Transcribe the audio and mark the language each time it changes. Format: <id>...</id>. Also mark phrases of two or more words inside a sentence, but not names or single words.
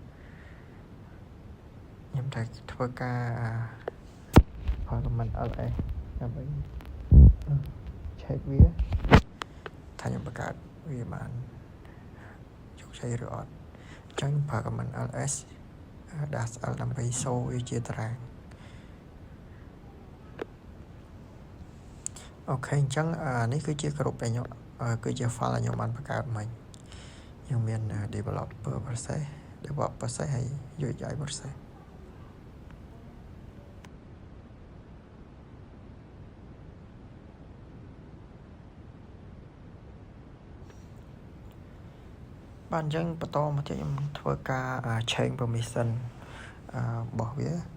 <km>ខ្ញុំត្រូវធ្វើការប្រើ</km> <en>command ls</en> <km>ដើម្បី check វាថាខ្ញុំបង្កើតវាបានជោគជ័យឬអត់អញ្ចឹងប្រើ</km> <en>command ls -l</en> <km>ដើម្បីសូវាជាតារាង អូខេអញ្ចឹងនេះគឺជា group ដែលខ្ញុំគឺជា file ដែលខ្ញុំបានបង្កើតមិញយើងមាន</km> <en>developer process DevOps process</en> <km>ហើយ</km> <en>UI process</en> <km>បានអញ្ចឹងបន្តមកទៀតខ្ញុំធ្វើការ</km> <en>change permission</en> <km>របស់វា</km>